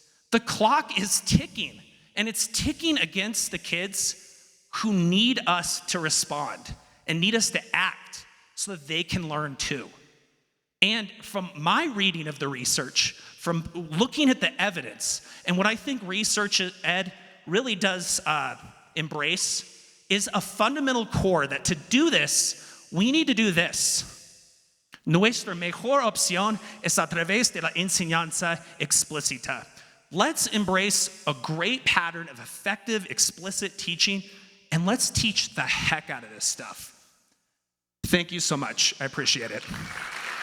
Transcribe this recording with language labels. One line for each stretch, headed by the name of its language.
English: The clock is ticking, and it's ticking against the kids who need us to respond and need us to act so that they can learn too. And from my reading of the research, from looking at the evidence, and what I think research ed really does embrace is a fundamental core that to do this, we need to do this.
Spanish: Nuestra mejor opción es a través de la enseñanza explícita.
English: Let's embrace a great pattern of effective, explicit teaching, and let's teach the heck out of this stuff. Thank you so much. I appreciate it.